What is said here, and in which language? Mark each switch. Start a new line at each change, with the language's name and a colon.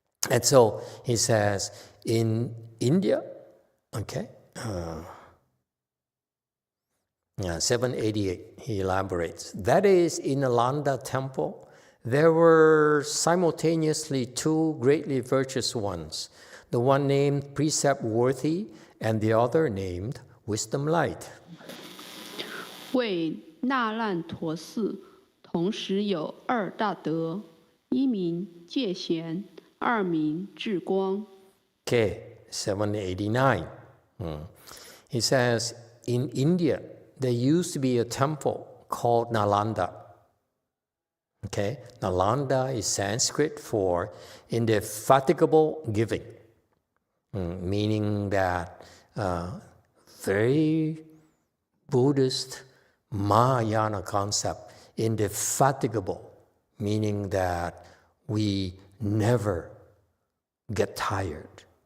English: And so he says, in India, okay, 788, he elaborates. That is, in the Nalanda temple, there were simultaneously two greatly virtuous ones, the one named Precept Worthy and the other named Wisdom Light.
Chinese: 为那烂陀寺，同时有二大德，一名戒贤，二名智光。
English: Okay, 789. He says, in India, there used to be a temple called Nalanda. Okay, Nalanda is Sanskrit for indefatigable giving, meaning that very Buddhist Mahayana concept, indefatigable, meaning that we never get tired.